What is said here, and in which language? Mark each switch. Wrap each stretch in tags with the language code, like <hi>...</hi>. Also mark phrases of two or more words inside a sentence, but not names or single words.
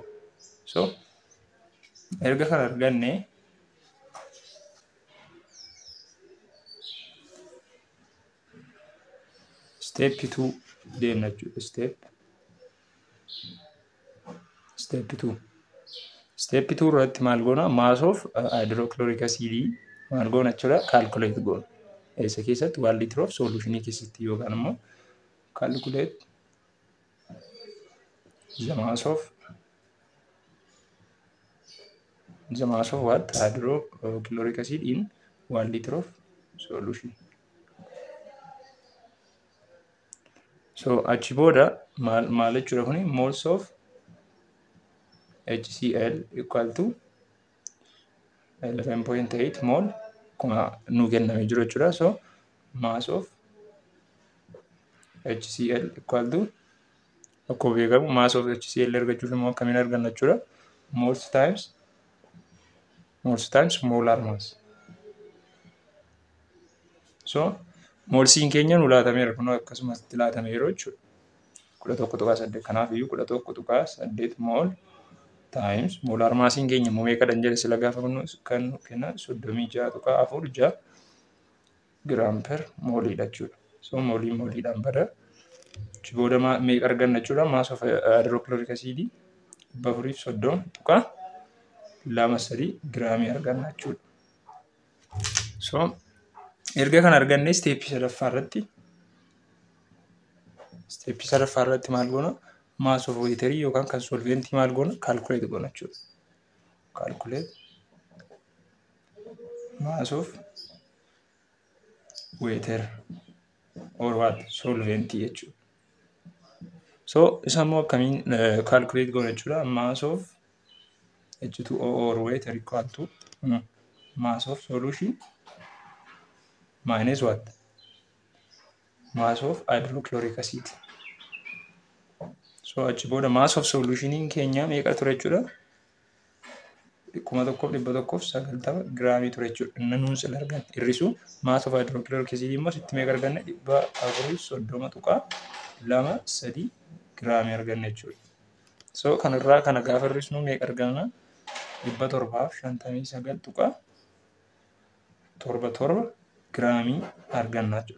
<om>So erga kana arganne step 2 deemna jechuudha. Step 2 irratti maal goona?</om> <en>Mass of hydrochloric acid</en> <om>maal goona jechuudha?</om> <en>Calculate</en> <om>goona. Isa keessatti</om> <en>1 liter of solution</en> <om>keessatti yookaan immoo</om> <en>calculate the mass of what? Hydrochloric acid in 1 liter of solution.</en> <om>So achi booda maal jechuudha kuni?</om> <en>Moles of HCl equal to 11.8 mole</en> <om>kuma nu kenname jiru jechuudha.</om> <en>So mass of HCl equal to</en> <om>akkuma beekamu</om> <en>mass of HCl</en> <om>argachuuf immoo akkamiin arganna jechuudha.</om> <en>Moles times molar mass.</en> <om>So molsiin keenya nu laatameera kun akkasumas itti laatameera jechuudha. 11.8 kanaaf iyyuu 11.8</om> <en>mol times molar</en> <om>massiin keenya immoo meeqadhan jedhe sila gaafa kan kenna 36.46</om> <en>gram per</en> <om>molidha jechuudha. So moliidhaan bada booda meeqa arganna jechuudha.</om> <en>Mass of hydrochloric acid 430.23</en> <om>giraamii arganna jechuudha. So erga kan arganne steepii sadaffaa irratti maal goona?</om> <en>Mass of water</en> <om>yookaan kan solventii maal goona? Calculate goona jechuudha.</om> <en>Calculate mass of water or what?</en> <om>Solventii jechuudha. So isa immoo akkamiin calculate goona jechuudha.</om> <en>Mass of H2O or water equal to mass of solution minus what? Mass of hydrochloric acid.</en> <om>So achi booda</om> <en>mass of solution</en> <om>in keenya meeqa ture jechuudha? 1190 giraamii ture jechuudha. Nanuun sila arganne hir'isu</om> <en>mass of hydrochloric acid</en> <om>immoo sitti meeqa arganne? 430.23 giraamii arganne jechuudha. So kanarraa kana gaafa hir'isnu meeqa arganna? 759.77 giraamii arganna jechuudha.</om>